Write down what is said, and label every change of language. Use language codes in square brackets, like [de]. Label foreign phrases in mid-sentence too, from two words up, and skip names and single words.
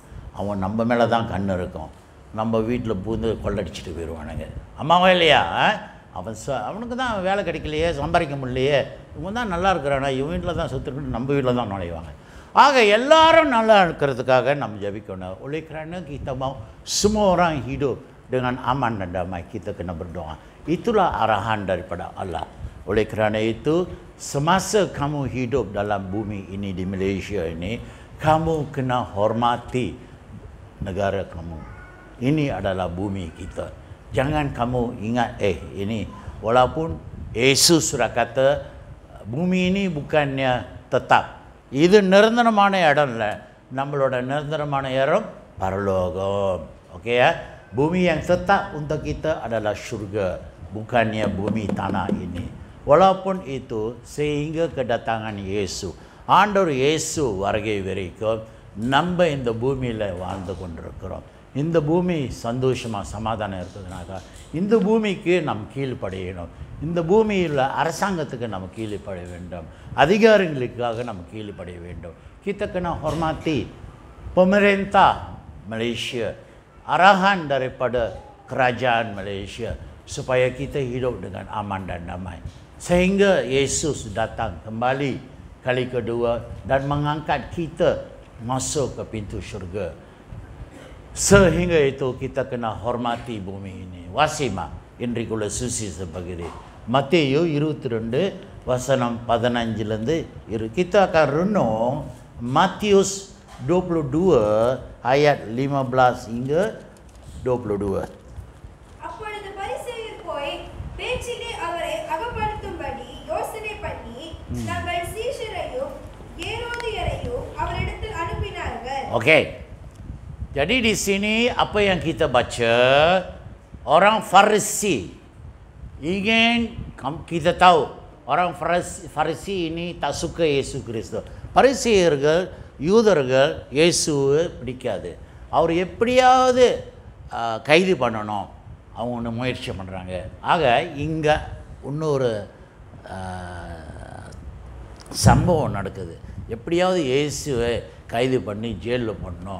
[ta] அவன் நம்ம மேலே தான் கண் இருக்கும். நம்ம வீட்டில் பூந்து கொள்ளடிச்சிட்டு போயிடுவானுங்க. அம்மாவா இல்லையா? அவனுக்கு தான் வேலை கிடைக்கலையே, சம்பாதிக்க முடியலையே, இவன் தான் நல்லா இருக்கிறானா, இவன் வீட்டில் தான் சொத்து இருக்குன்னு நம்ம வீட்டில் தான் நுழைவாங்க. ஆக எல்லாரும் நல்லா இருக்கிறதுக்காக நம்ம ஜபிக்கணும். [ms] Oleh kerana kita mau semua orang hidup dengan aman dan damai, kita kena berdoa. Itulah arahan daripada Allah. Oleh kerana itu, semasa kamu hidup dalam bumi ini di Malaysia ini, kamu kena hormati negara kamu. Ini adalah bumi kita. Jangan kamu ingat, ini walaupun Yesus sudah kata bumi ini bukannya tetap. [ta] இது நிரந்தரமான இடம் இல்லை, நம்மளோட நிரந்தரமான இடம் பரலோகம். [ms] Okey ya? Bumi yang tetap untuk kita adalah syurga, bukannya bumi tanah ini. Walaupun itu, sehingga kedatangan Yesus, [ta] ஆண்டவர் இயேசு வருகை வரைக்கும் நம்ம இந்த பூமியில் வாழ்ந்து கொண்டிருக்கிறோம். இந்த பூமி சந்தோஷமாக சமாதானம் இருக்குதுனாக்கா இந்த பூமிக்கு நாம் கீழ்ப்படையணும். இந்த பூமியில் அரசாங்கத்துக்கு நம்ம கீழ்ப்படைய வேண்டும், அதிகாரிகளுக்காக நம்ம கீழ்ப்படைய வேண்டும். [ms] Kita kena hormati pemerintah Malaysia, arahan daripada kerajaan Malaysia supaya kita hidup dengan aman dan damai. Sehingga Yesus datang kembali kali kedua dan mengangkat kita masuk ke pintu syurga. Sehingga itu kita kena hormati bumi ini. [ta] Wasima இன்றைக்குள்ள சுவிசேஷ பகுதி மத்தேயு 22 வசனம் 15 [ms] kita akan renung Matius 22 ayat 15 hingga 22. [ta] அப்பொழுது பரிசேயர் போய் பேச்சிலே அவரை அகப்படுத்தும்படி யோசனை பண்ணி தங்கள் சீஷரையும் ஏரோது [ms] Okey. Jadi di sini apa yang kita baca, orang Farisi ingin, kita tahu orang Farisi ini tak suka Yesus Kristus. [ta] பரிசேயர்கள் யூதர்கள் இயேசுவை பிடிக்காது. அவர் எப்படியாவது கைது பண்ணணும் அவங்க ஒன்று முயற்சி பண்ணுறாங்க. ஆக இங்கே இன்னொரு சம்பவம் நடக்குது. எப்படியாவது இயேசுவை கைது பண்ணி ஜெயிலில் பண்ணணும்.